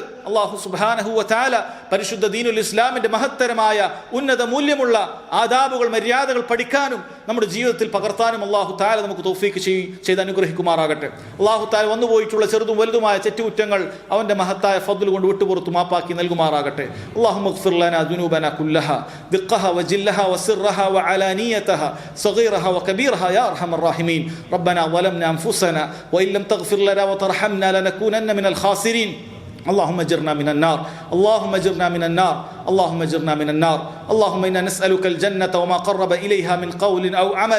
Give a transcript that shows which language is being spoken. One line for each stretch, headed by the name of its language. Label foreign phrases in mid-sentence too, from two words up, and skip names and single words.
Arabic: الله سبحانه وتعالى
Malayalam: പരിശുദ്ധ ദീനുൽ ഇസ്ലാമിന്റെ മഹത്തരമായ ഉന്നത മൂല്യമുള്ള ആദാബുകൾ മര്യാദകൾ പഠിക്കാനും നമ്മുടെ ജീവിതത്തിൽ പകർത്താനും
Arabic: الله تعالى
Malayalam: നമുക്ക് തൗഫീഖ് ചെയ്ത് അനുഗ്രഹിക്കുമാറാകട്ടെ.
Arabic: الله تعالى
Malayalam: വന്നുപോയിട്ടുള്ള ചെറുതും വലുതുമായ തെറ്റുകുറ്റങ്ങൾ അവന്റെ മഹത്തായ ഫദ്ൽ കൊണ്ട് വിട്ടുപുറത്തു മാപ്പാക്കി നൽകുമാറാകട്ടെ.
Arabic: اللهم اغفر لنا ذنوبنا كلها دقها وجلها وسرها وعلانيتها صغيرها وكبيرها يا أرحم الراحمين. ربنا ظلمنا أنفسنا وإن لم تغفر لنا وترحمنا لنكونن من الخاسرين. اللهم اجرنا من النار، اللهم اجرنا من النار، اللهم اجرنا من النار. اللهم إنا نسألك الجنة وما قرب إليها من قول أو عمل.